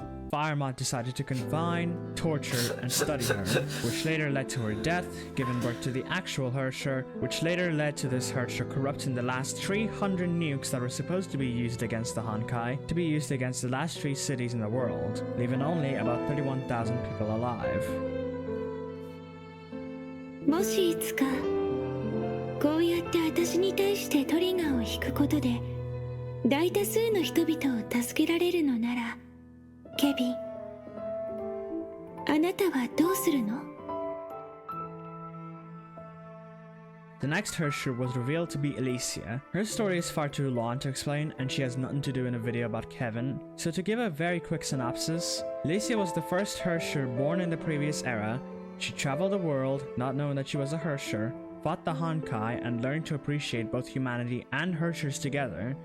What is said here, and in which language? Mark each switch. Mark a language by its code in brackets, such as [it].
[en] Firemoth decided to confine, torture, and study her, which later led to her death, giving birth to the actual Hersher, which later led to this Hersher corrupting the last 300 nukes that were supposed to be used against the Honkai to be used against the last 3 cities in the world, leaving only about 31,000 people alive. [ja] もしいつかこうやって私に対してトリガーを引くことで大多数の人々を助けられるのならケビン、あなたはどうするの？ [en] The next Hersher was revealed to be Elysia. Her story is far too long to explain, and she has nothing to do in a video about Kevin. So to give a very quick synopsis, Elysia was the first Hersher born in the previous era. She traveled the world, not knowing that she was a Hersher, fought the Honkai, and learned to appreciate both humanity and Hershers together.